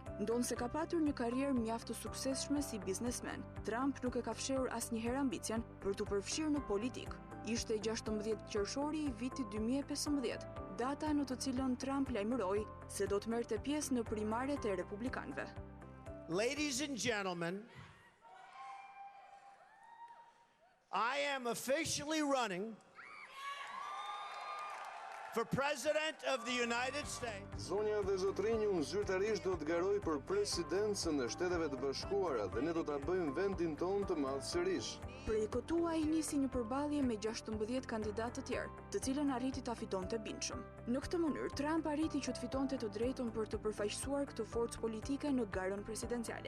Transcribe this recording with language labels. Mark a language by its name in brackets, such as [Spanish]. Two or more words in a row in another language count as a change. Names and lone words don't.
[Albanian] Ndonse ka patur një karrierë mjaft të suksesshme si biznesmen, Trump nuk e ka fshehur asnjëherë ambicien për të përfshirë në politikë. Ishte 16 qershori i vitit 2015, data në të cilën Trump lajmëroi se do të merrte pjesë në primaret e republikanëve. [English] Ladies and gentlemen, I am officially running for President of the United States. [Albanian] Zonja dhe zotrinj, unë zyrtarisht do të garoj për presidencën e Shteteve të Bashkuara dhe ne do ta bëjmë vendin tonë të madh sërish. Projektua i nisi një përballje me 16 kandidatë të tjerë, të cilën arriti ta fitonte bindshëm. Në këtë mënyrë, Trump arriti që të fitonte të drejtën për të përfaqësuar këtë forcë politike në garën presidenciale.